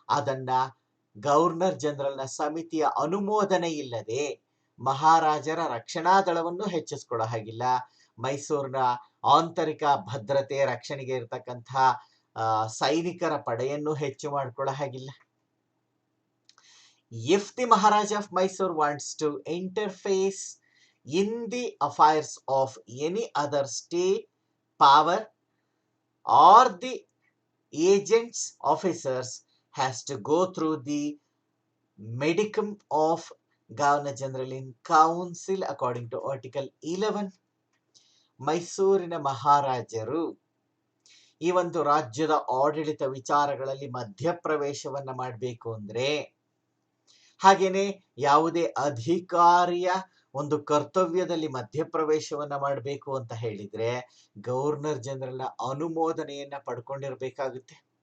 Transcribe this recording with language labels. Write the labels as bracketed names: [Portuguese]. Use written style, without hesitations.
[Kannada] ಅದನ್ನ ಗವರ್ನರ್ ಜನರಲ್ನ ಸಮಿತಿಯ ಅನುಮೋದನೆ ಇಲ್ಲದೆ ಮಹಾರಾಜರ ರಕ್ಷಣಾ ದಳವನ್ನು ಹೆಚ್ಚಿಸ್ಕೊಳ್ಳೋ ಹಾಗಿಲ್ಲ. ಮೈಸೂರಿನ ಆಂತರಿಕ ಭದ್ರತೆ ರಕ್ಷಣೆಗೆ ಇರತಕ್ಕಂಥ ಸೈನಿಕರ ಪಡೆಯನ್ನು ಹೆಚ್ಚು ಮಾಡ್ಕೊಳ್ಳೋ ಹಾಗಿಲ್ಲ. [English] If the Maharaja of Mysore wants to interface in the affairs of any other state power or the agents officers has to go through the medicum of Governor General in Council according to Article 11. [Kannada] ಮೈಸೂರಿನ ಮಹಾರಾಜರು ಈ ಒಂದು ರಾಜ್ಯದ ಆಡಳಿತ ವಿಚಾರಗಳಲ್ಲಿ ಮಧ್ಯಪ್ರವೇಶವನ್ನ ಮಾಡಬೇಕು ಅಂದ್ರೆ, ಹಾಗೇನೆ ಯಾವುದೇ ಅಧಿಕಾರಿಯ ಒಂದು ಕರ್ತವ್ಯದಲ್ಲಿ ಮಧ್ಯಪ್ರವೇಶವನ್ನ ಮಾಡಬೇಕು ಅಂತ ಹೇಳಿದ್ರೆ ಗವರ್ನರ್ ಜನರಲ್ನ ಅನುಮೋದನೆಯನ್ನ ಪಡ್ಕೊಂಡಿರ್ಬೇಕಾಗುತ್ತೆ.